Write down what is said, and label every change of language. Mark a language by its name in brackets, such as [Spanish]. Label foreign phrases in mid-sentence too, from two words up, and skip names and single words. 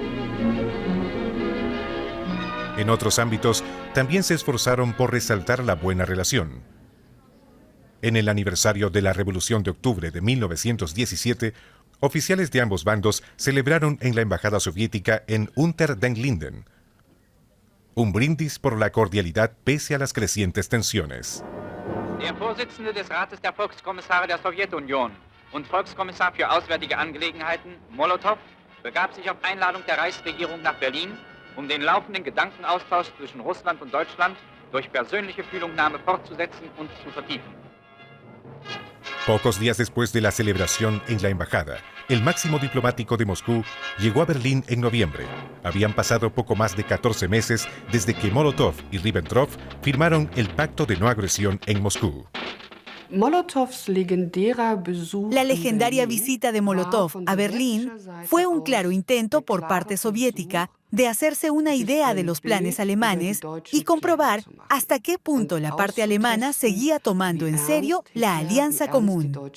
[Spanish] En otros ámbitos, también se esforzaron por resaltar la buena relación. En el aniversario de la Revolución de Octubre de 1917, oficiales de ambos bandos celebraron en la Embajada Soviética en Unter den Linden un brindis por la cordialidad pese a las crecientes tensiones. [German] Der Vorsitzende des Rates der Volkskommissare der Sowjetunion und Volkskommissar für Auswärtige Angelegenheiten, Molotow, begab sich auf Einladung der Reichsregierung nach Berlin, um den laufenden Gedankenaustausch zwischen Russland und Deutschland durch persönliche Fühlungnahme fortzusetzen und zu vertiefen. [Spanish] Pocos días después de la celebración en la embajada, el máximo diplomático de Moscú llegó a Berlín en noviembre. Habían pasado poco más de 14 meses desde que Molotov y Ribbentrop firmaron el Pacto de No Agresión en Moscú. La legendaria visita de Molotov a Berlín fue un claro intento por parte soviética de hacerse una idea de los planes alemanes y comprobar hasta qué punto la parte alemana seguía tomando en serio la alianza común.